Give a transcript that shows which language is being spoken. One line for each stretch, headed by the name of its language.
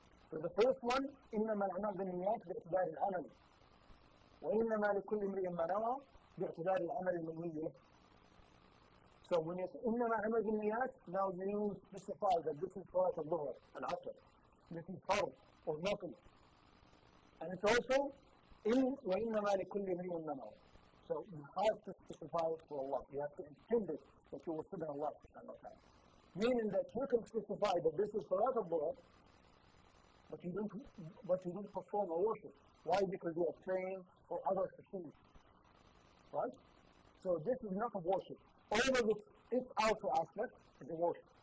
English: So the first one,
Arabic: إِنَّمَا الْأَعْمَالُ بِالنِّيَّاتِ بِاعْتِبَارِ الْعَمَلِ وإنما لكل امرئ ما نوى باعتبار العمل المنوي.
English: So when you say
Arabic: إنما عمل بالنيات,
English: now you specify that this is
Arabic: صلاة الظهر, العصر,
English: this is فرض or نفل. And it's also
Arabic: وإنما لكل امرئ ما نوى.
English: So you have to specify it for Allah. You have to intend it that you will serve Allah subhanahu wa ta'ala. Meaning that you can specify that this is صلاة الظهر, but you don't perform a worship. Why? Because you are praying for others to see. Right? So this is not a worship. Although its outer aspect is a worship.